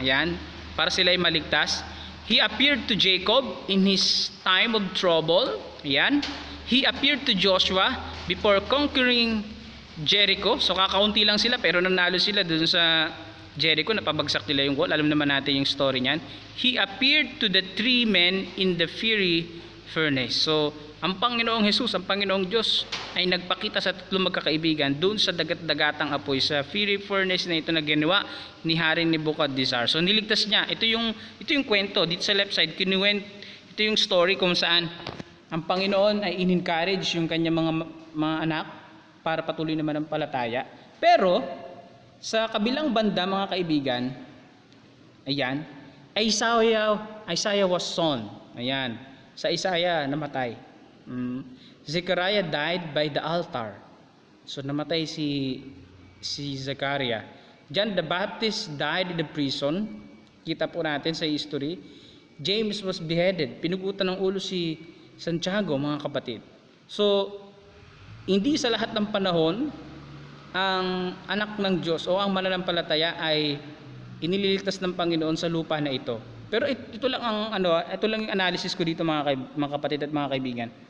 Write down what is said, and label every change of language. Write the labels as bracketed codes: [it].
[tl] Ayan, para sila ay maligtas. [en] He appeared to Jacob in his time of trouble. Ayan. He appeared to Joshua before conquering Jericho. [tl] So kakaunti lang sila pero nanalo sila dun sa Jericho, napabagsak nila yung wall. Alam naman natin yung story niyan. [en] He appeared to the 3 men in the fiery furnace. [tl] So ang Panginoong Jesus, ang Panginoong Diyos ay nagpakita sa tatlong magkakaibigan doon sa dagat-dagatang apoy, sa fiery furnace na ito na ginawa ni Hari Nebuchadnezzar. So niligtas niya. Ito yung kwento dito sa left side. Ito yung story kung saan ang Panginoon ay in-encourage yung kanyang mga anak para patuloy naman ang palataya. Pero sa kabilang banda, mga kaibigan, ayan, Isaiah [en] was sown. [tl] Ayan, sa Isaiah namatay. [en] Zechariah died by the altar. [tl] So namatay si Zechariah. [en] John the Baptist died in the prison. [tl] Kita po natin sa history. [en] James was beheaded. [tl] Pinugutan ng ulo si Santiago, mga kapatid. So hindi sa lahat ng panahon ang anak ng Diyos o ang mananampalataya ay inililigtas ng Panginoon sa lupa na ito. Pero ito lang yung analysis ko dito, mga kapatid at mga kaibigan.